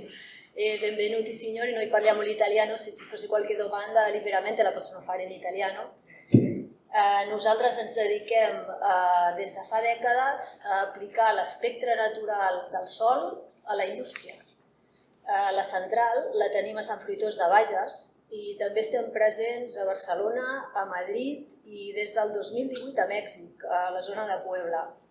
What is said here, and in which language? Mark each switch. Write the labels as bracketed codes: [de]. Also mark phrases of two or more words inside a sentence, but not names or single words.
[it] Benvenuti signori, noi parliamo l'italiano, se ci fosse qualche domanda liberamente la possono fare in italiano. [ca] Nosaltres ens dediquem des de fa dècades a aplicar l'espectre natural del sol a la indústria. La central la tenim a Sant Fruitós de Bages i també estem presents a Barcelona, a Madrid i des del 2018 a Mèxic, a la zona de Puebla.